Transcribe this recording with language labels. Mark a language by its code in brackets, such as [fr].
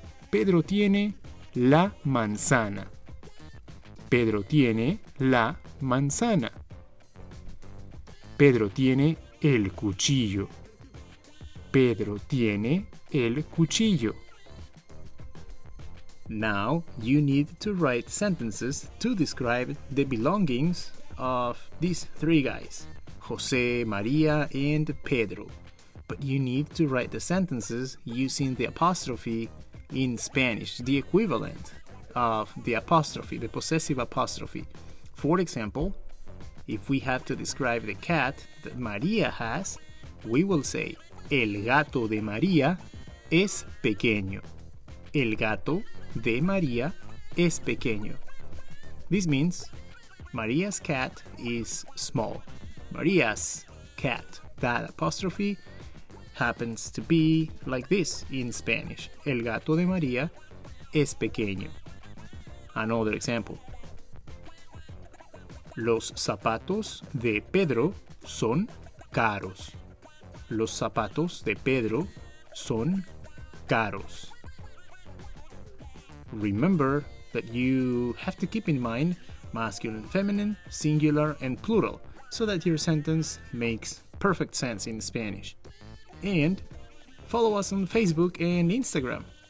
[es] Pedro tiene la manzana. Pedro tiene la manzana. Pedro tiene el cuchillo. Pedro tiene el cuchillo. [en] Now you need to write sentences to describe the belongings of these three guys, José, María, and Pedro. But you need to write the sentences using the apostrophe in Spanish, the equivalent of the apostrophe, the possessive apostrophe. For example, if we have to describe the cat that María has, we will say, [es] el gato de María es pequeño. El gato de María es pequeño. [en] This means Maria's cat is small. Maria's cat. That apostrophe happens to be like this in Spanish. [es] El gato de María es pequeño. [en] Another example. [es] Los zapatos de Pedro son caros. Los zapatos de Pedro son caros. [en] Remember that you have to keep in mind masculine, feminine, singular, and plural so that your sentence makes perfect sense in Spanish. And follow us on Facebook and Instagram.